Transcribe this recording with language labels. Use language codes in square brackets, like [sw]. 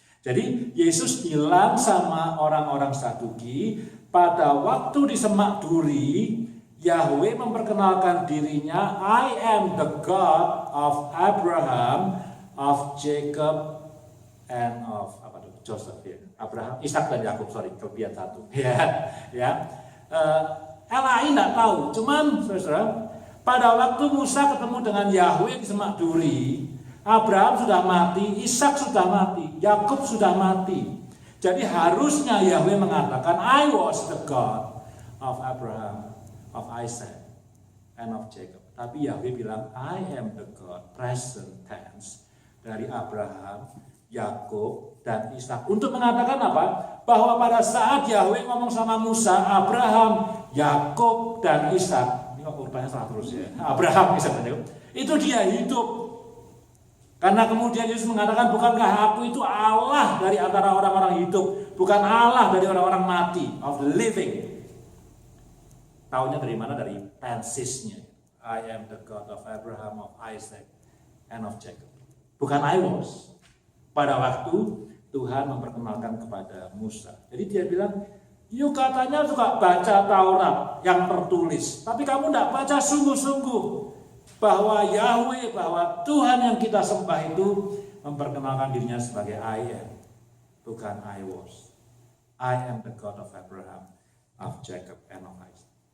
[id] Jadi Yesus bilang sama orang-orang Saduki, pada waktu di semak duri, Yahweh memperkenalkan dirinya, [en] I am the God of Abraham, of Jacob, and of Joseph [id] ya. Abraham, Ishak dan Yakub, kelebihan satu. Ya. LAI tidak tahu, cuman saudara, pada waktu Musa ketemu dengan Yahweh di semak duri, Abraham sudah mati, Ishak sudah mati, Yakub sudah mati. Jadi harusnya Yahweh mengatakan, [en] I was the God of Abraham, of Isaac, and of Jacob. [id] Tapi Yahweh bilang, [en] I am the God, present tense, [id] dari Abraham, Yakub, dan Ishak. Untuk mengatakan apa? Bahwa pada saat Yahweh ngomong sama Musa, Abraham, Yakub, dan Ishak, ini kok urutannya salah terus ya, Abraham, Ishak, dan Yakub, itu dia hidup. Karena kemudian Yesus mengatakan, bukankah aku itu Allah dari antara orang-orang hidup, bukan Allah dari orang-orang mati, [en] of the living. [id] Taunya dari mana? Dari tensesnya. [en] I am the God of Abraham, of Isaac, and of Jacob. [id] Bukan [en] I was. [id] Pada waktu Tuhan memperkenalkan kepada Musa. Jadi dia bilang, you katanya suka baca Taurat yang tertulis, tapi kamu tidak baca sungguh-sungguh bahwa Yahweh, bahwa Tuhan yang kita sembah itu memperkenalkan dirinya sebagai [en] I am, [id] bukan [en] I was. I am the God of Abraham, of Jacob, and of Isaac.